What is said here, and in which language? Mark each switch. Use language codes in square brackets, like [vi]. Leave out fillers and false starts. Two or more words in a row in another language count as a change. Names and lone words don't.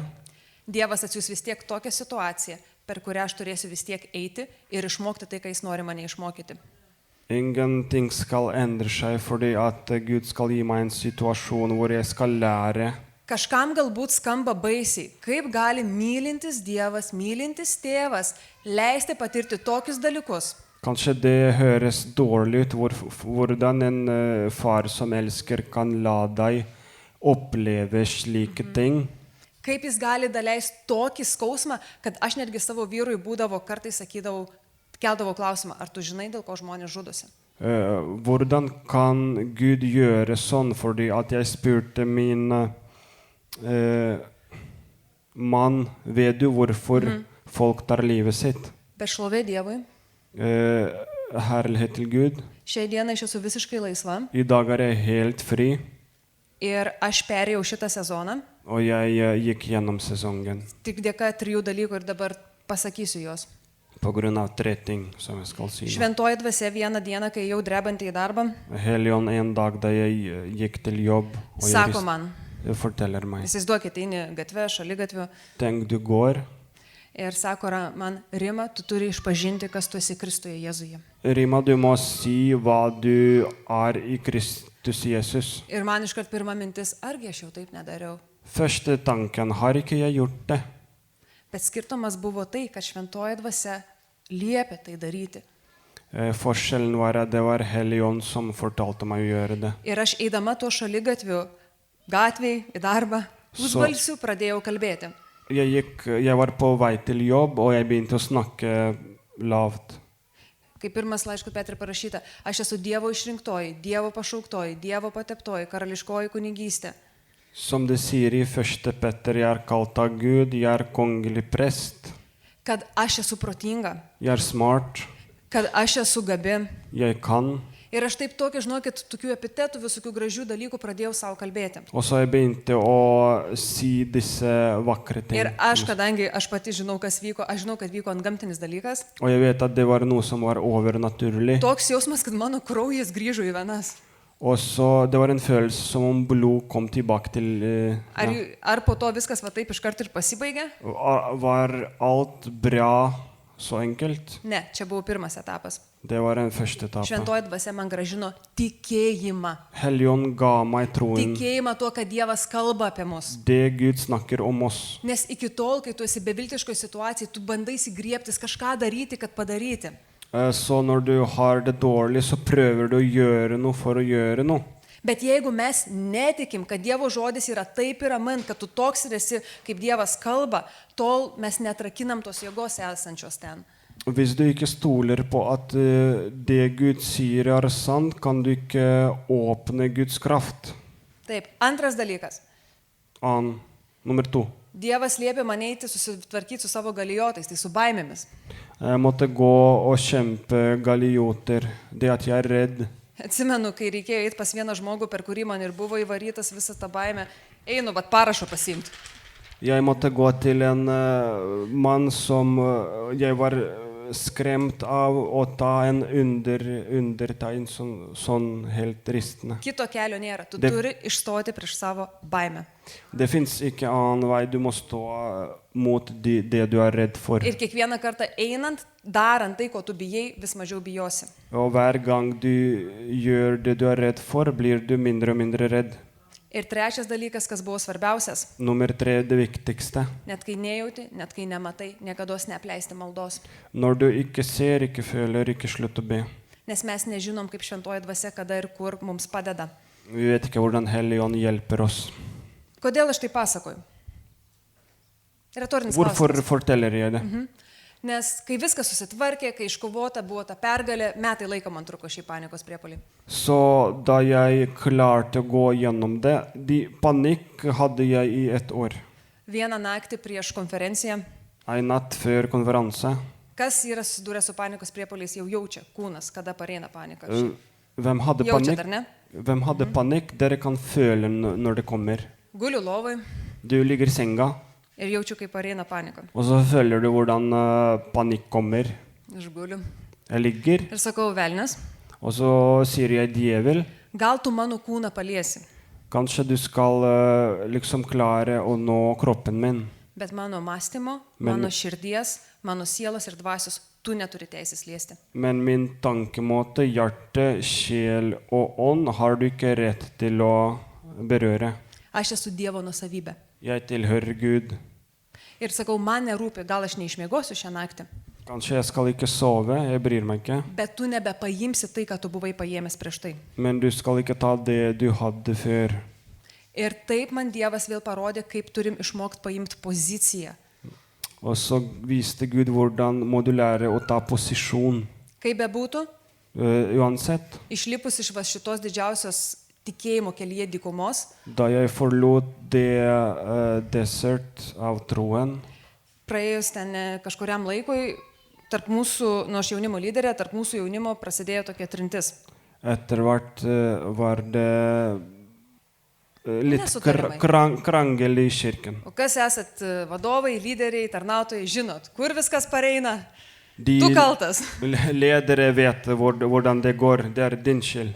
[lt] Dievas atsiūs vis tiek tokią situaciją, per kurią aš turėsiu vis tiek eiti ir išmokti tai, ką jis nori mane išmokyti. [no] ingenting skal endre seg fordi at Gud skal gi meg en situasjon hvor jeg skal lære. [lt] Kažkam galbūt skamba baisiai, kaip gali mylintis Dievas, mylintis tėvas leisti patirti tokius dalykus. [no] Kanskje det høres dårlig ut hvordan en far som elsker kan la deg oppleve slike ting. [lt] Kaip jis gali daleisti tokį skausmą, kad aš netgi savo vyrui būdavo kartais sakydavau, keldavau klausimą, ar tu žinai, dėl ko žmonės žudosi? [no] Hvordan kan Gud gjøre sånn? Fordi at jeg spurte min mann, vet du hvorfor folk tar livet sitt? [lt] Bešlovė Dievui. [no] Herlighet til Gud. [lt] Šiai dienai aš esu visiškai laisva [no] I dag er jeg helt fri, [lt] ir aš perėjau šitą sezoną, [no] og jeg gikk gjennom sesongen [lt] tik dėka 3 dalykų ir dabar pasakysiu juos. [no] på grunn av 3 ting, som jeg skal si nå. [lt] Šventoji dvasia vieną dieną, kai jau drebantį į darbą, [no] Helligånd en dag da jeg gikk til jobb, og [lt] sako man, [no] forteller meg, [lt] įsivaizduokite, eini gatvę, šaligatviu [no] tenk du går, [lt] ir sako man, Rima, tu turi išpažinti, kas tu esi Kristuje Jėzuje. [no] Rima, du må si hva du er I Kristus Jesus. [lt] Ir man iškart pirma mintis, argi aš jau taip nedariau. [no] Første tanken, har ikke jeg gjort det? [lt] Bet skirtumas buvo tai, kad šventoji dvasia liepė tai daryti. [no] Forskjellen var at det var Helligånd som fortalte meg å gjøre det. [lt] Ir aš eidama tuo šaligatviu, gatvėj, į darbą, užbalsiu pradėjau kalbėti. [no] Jeg var på vei til jobb, og jeg begynte å snakke lavt. [lt] Kaip pirmas laiškų Petrui parašyta, aš esu Dievo išrinktoji, Dievo pašauktoji, Dievo pateptoji, karališkoji kunigystė. [no] Som det sier i 1. Petter, jeg er kalt av Gud, jeg er kongelig prest, [lt] kad aš esu protinga, [no] jeg er smart, [lt] kad aš esu gabi. [no] jeg kan. [lt] Ir aš taip tokia, žinokit, tokių epitetų, visokių gražių dalykų pradėjau savo kalbėti. [no] Og så jeg begynte å si disse vakre ting. [lt] Ir aš, kadangi aš pati žinau, kas vyko, aš žinau, kad vyko antgamtinis dalykas, [no] Og jeg vet at det var noe som var overnaturlig. [lt] toks jausmas, kad mano kraujas grįžo į venas. [no] Og så det var en følelse som om blod kom tilbake til [lt] Ar, ar po to viskas va taip iš karto ir pasibaigė? [no] Var alt bra så enkelt? [lt] Ne, čia buvo pirmas etapas. [no] Det var den første etappen. [lt] Šventoji dvasia man gražino tikėjimą. [no] Helligånd ga meg troen. [lt] Tikėjimą tuo, kad Dievas kalba apie mus. [no] Det Gud snakker om oss. [lt] Nes iki tol, kai tu esi beviltiškoje situacijoje, tu bandai įgriebtis kažką daryti, kad padaryti. [no] Så når du har det dårlig, så prøver du å gjøre noe for å gjøre noe. [lt] Bet jeigu mes netikim, kad Dievo žodis yra taip ir amen, kad tu toks ir esi, kaip Dievas kalba, tol mes netrakinam tos jėgos esančios ten. [no] Hvis du ikke stoler på at det Gud sier er sant, kan du ikke åpne Guds kraft. [lt] Taip, antras dalykas. [no] Nummer 2. [lt] Dievas liepė man eiti susitvarkyti su savo galijotais, tai su baimėmis. [no] Jeg måtte gå og kjempe galioter. Det at jeg er redd. [lt] Atsimenu, kai reikėjo eiti pas vieną žmogų, per kurį man ir buvo įvarytas visą tą baimę, einu, vat parašo pasimti. [no] Jeg måtte gå til en mann som jeg var skremt av å ta en undertegn sånn helt ristende. [lt] Kito kelio nėra, tu turi išstoti prieš savo baimę. [no] Det finnes ikke annen vei, du må stå mot det du er redd for. [lt] Ir kiekvieną kartą einant, darant tai, ko tu bijai, vis mažiau bijosi. [no] Og hver gang du gjør det du er redd for, blir du mindre og mindre redd. [lt] Ir trečias dalykas, kas buvo svarbiausias. [no] Nummer 3, det viktigste. [lt] Net kai nejauti, net kai nematai, niekados neapleisti maldos. [no] Når du ikke ser, ikke føler, ikke slutt å be. [lt] Nes mes nežinom, kaip šventoji dvasia, kada ir kur mums padeda. [no] Vi vet ikke hvordan Helligånd hjelper oss. [lt] Kodėl aš tai pasakoju? Retorinis [no] Hvorfor [lt] klausimas. [no] forteller jeg det? [lt] Nes kai viskas susitvarkė, kai iškovota buvo ta pergalė, metai laiko man truko šį panikos priepolį. [no] Så da jeg klarte å gå gjennom det, panikk hadde jeg i 1 år. [lt] Vieną naktį prieš konferenciją, [no] En natt før konferanse. [lt] kas yra susidūrę su panikos priepoliais, jau jaučia kūnas, kada pareina panika. [no] Hvem hadde [lt] Jaučia [no] panikk? [lt] dar, ne? [no] Hvem hadde panikk? Dere kan føle når det kommer. [lt] Guliu lovai [no] Du ligger i senga, [lt] ir jaučiu, kaip pareina panika. [no] og så føler du hvordan panikk kommer. [lt] Aš guliu. [no] Jeg ligger, [lt] Ir sakau, velnes, [no] og så sier jeg djevel. [lt] gal tu mano kūną paliesi, [no] Kanskje du skal liksom klare å nå kroppen min. [lt] bet mano mąstymo, [no] Men- [lt] mano širdies, mano sielos ir dvasios tu neturi teisės liesti. [no] Men min tankemåte, hjerte, sjel og ånd har du ikke rett til å berøre. [lt] Aš esu Dievo nusavybė. [no] Jeg tilhører Gud. [lt] Ir sakau, man nerūpi, gal aš neišmiegosiu šią naktį, [no] Kanskje jeg skal ikke sove, jeg bryr meg ikke. [lt] bet tu nebepaimsi tai, ką tu buvai paėmęs prieš tai. [no] Men du skal ikke ta det du hadde før. [lt] Ir taip man Dievas vėl parodė, kaip turim išmokti paimti poziciją. [no] Og så viste Gud hvordan må du lære å ta posisjon. [lt] Kaip bebūtų, [no] Uansett, [lt] išlipus iš va šitos didžiausios tikėjimo kelyje dykumos, [no] da jeg forlot det desert av troen, [lt] praėjus ten kažkuriam laikui, tarp mūsų, nu aš jaunimo lyderė, tarp mūsų jaunimo prasidėjo tokia trintis. [no] etter hvert var det litt [lt] Nesutarimai. [no] krangel i kirken. [lt] O kas esat vadovai, lyderiai, tarnautojai, žinot, kur viskas pareina, [no] De [lt] tu kaltas. [no] ledere vet hvordan det går, det er din skyld.